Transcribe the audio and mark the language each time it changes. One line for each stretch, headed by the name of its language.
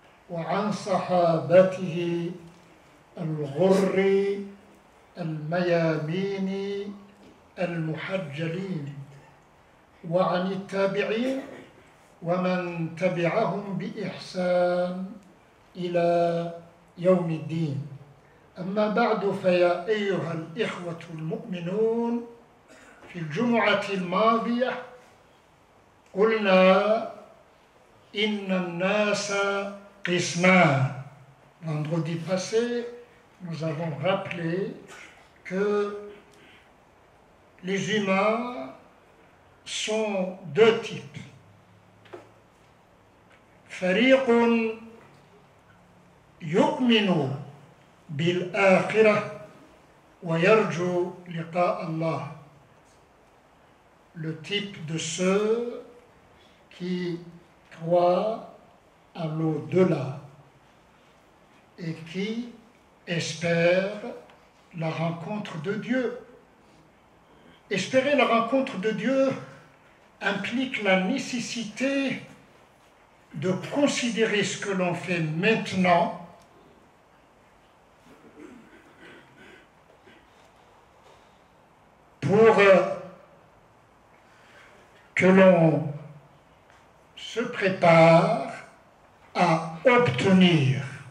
Arabic: وعن صحابته الغر الميامين المحجلين وعن التابعين ومن تبعهم بإحسان إلى يوم الدين أما بعد فيا أيها الإخوة المؤمنون في الجمعة الماضية قلنا إن الناس قسمان.
French: Vendredi passé, nous avons rappelé que les humains sont deux types.
Arabic: فريق يؤمن بالآخرة ويرجو لقاء الله.
French: Le type de ceux qui croient à l'au-delà et qui espèrent la rencontre de Dieu. Espérer la rencontre de Dieu implique la nécessité de considérer ce que l'on fait maintenant pour que l'on se prépare à obtenir